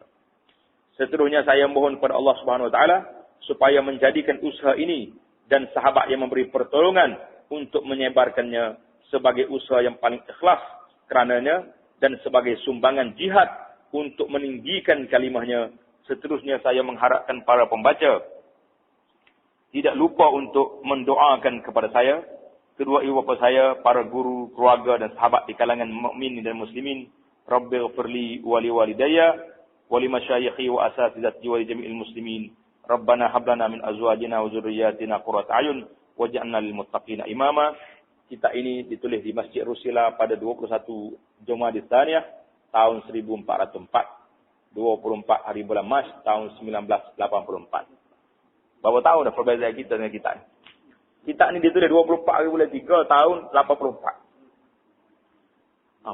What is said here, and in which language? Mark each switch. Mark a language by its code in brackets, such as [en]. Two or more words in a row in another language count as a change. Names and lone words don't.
[ms] Seterusnya saya mohon kepada Allah Subhanahu Wa Taala supaya menjadikan usaha ini dan sahabat yang memberi pertolongan untuk menyebarkannya sebagai usaha yang paling ikhlas kerananya dan sebagai sumbangan jihad untuk meninggikan kalimahnya. Seterusnya saya mengharapkan para pembaca tidak lupa untuk mendoakan kepada saya, kedua ibu bapa saya, para guru, keluarga dan sahabat di kalangan mukminin dan muslimin. [ar] رب اغفر لي ولوالدي ولمشايخي وأساتذتي ولجميع المسلمين. ربنا هب لنا من أزواجنا وذرياتنا قرة أعين واجعلنا للمتقين إماما. [ms] Kita ini ditulis di Masjid Rusila pada 21 Jumadil Tsaniyah tahun 1404. 24 hari bulan Mac tahun 1984. Berapa tahun dah perbezaan kita dengan kita ni? Kita ni ditulis 24 hari bulan 3 tahun 84.